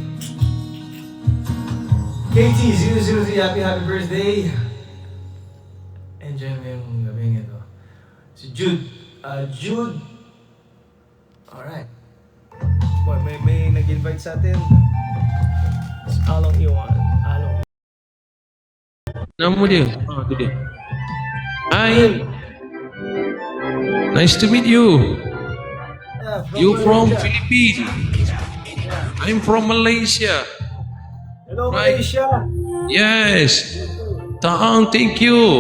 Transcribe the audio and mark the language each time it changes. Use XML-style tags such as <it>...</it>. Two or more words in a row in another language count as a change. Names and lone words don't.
<en>KT003, happy birthday.</en> <tl>Enjoy mo yung gabing ito. Si Jude. Jude. Alright. Boy, may nag-invite sa atin. Si Along Iwan. Along.</tl> <ms>Nama dia? Tu dia.</ms> <en>Hi. Nice to meet you. You from Philippines. I'm from Malaysia. Hello, Right. Malaysia. Yes. Taang, thank you.</en>